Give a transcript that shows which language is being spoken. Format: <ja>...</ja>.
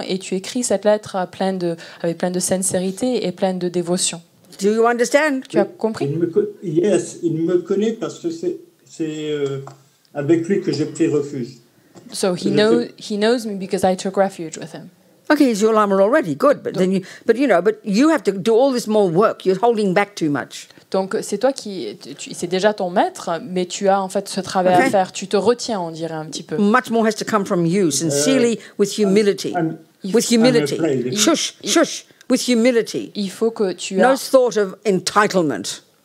<fr>Et tu écris cette lettre avec plein de sincérité et pleine de dévotion.</fr> <en>Do you understand?</en> <fr>Tu as compris? Il me connaît parce que c'est avec lui que j'ai pris refuge.</fr> <en>So he knows me because I took refuge with him. Okay, he's your Lama already. Good, but you have to do all this more work. You're holding back too much.</en> <fr>Donc c'est toi c'est déjà ton maître, mais tu as en fait ce travail à faire. Tu te retiens, on dirait un petit peu.</fr> <en>Much more has to come from you, sincerely, with humility. With humility. Shush. With humility.</en> <fr>Il faut que tu</fr> <en>No thought of entitlement.</en>